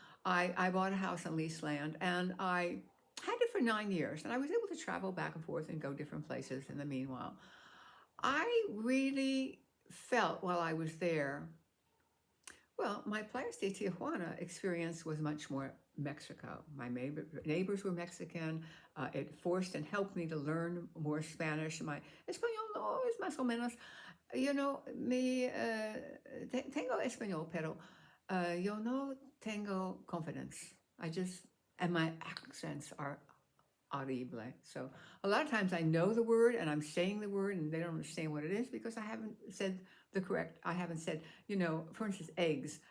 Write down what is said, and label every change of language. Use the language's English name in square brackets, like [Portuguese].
[English] I bought a house on leased land, and I had it for 9 years, and I was able to travel back and forth and go different places in the meanwhile. I really felt while I was there, well, my Playa de Tijuana experience was much more Mexico. My neighbors were Mexican. It forced and helped me to learn more Spanish. [Spanish] My español no es más o menos. Tengo español, pero yo no tengo confidence. [English] And my accents are audible. So a lot of times I know the word and I'm saying the word and they don't understand what it is because I haven't said, for instance, eggs.